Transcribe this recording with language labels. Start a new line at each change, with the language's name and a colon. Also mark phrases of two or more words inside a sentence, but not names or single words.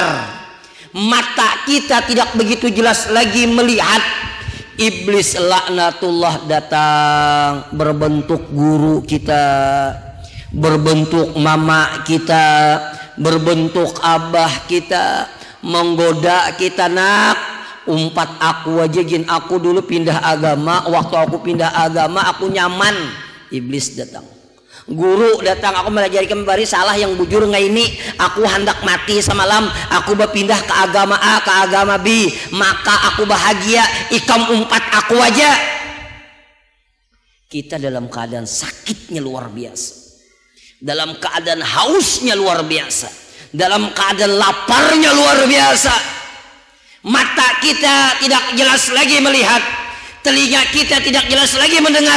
Indonesian: Mata kita tidak begitu jelas lagi melihat. Iblis laknatullah datang berbentuk guru kita, berbentuk mama kita, berbentuk abah kita, menggoda kita. Nak,
Banjar: umpat aku aja gin, aku dulu pindah agama, waktu aku pindah agama aku nyaman. Iblis datang, guru datang, aku melajari kembali salah yang bujur nggak ini, aku hendak mati semalam, aku berpindah ke agama A ke agama B, maka aku bahagia, ikam umpat aku aja.
Indonesian: Kita dalam keadaan sakitnya luar biasa, dalam keadaan hausnya luar biasa, dalam keadaan laparnya luar biasa. Mata kita tidak jelas lagi melihat, telinga kita tidak jelas lagi mendengar.